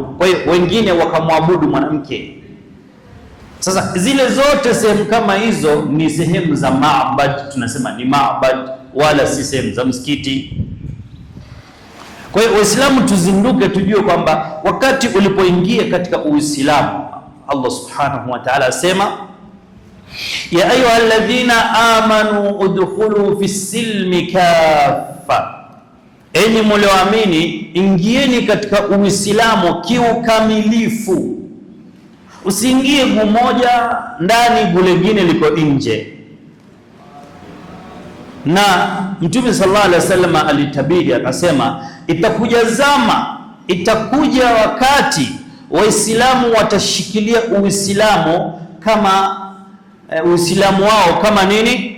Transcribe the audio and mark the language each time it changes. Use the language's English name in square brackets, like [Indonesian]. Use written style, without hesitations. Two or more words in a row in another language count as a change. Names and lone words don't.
[Swahili] Kwa hiyo wengine wakamwabudu mwanamke. Sasa zile zote sehemu kama hizo ni sehemu za maabad, tunasema ni maabad, wala si sehemu za msikiti. Kwa hiyo Waislamu tuzinduke, tujue kwamba wakati ulipoingia katika Uislamu, Allah [Arabic] سبحانه وتعالى [Swahili] asema, [Arabic] يا أيها الذين آمنوا ادخلوا في السلم كافة, [Swahili] enyi mlioamini ingieni katika Uislamu kiukamilifu. Usiingie gumoja ndani, gulengine liko nje. Na Mtume [Arabic] صلى الله عليه وسلم [Swahili] alitabiri akasema, itakuja wakati Waislamu watashikilia Uislamu kama Uislamu wao kama nini?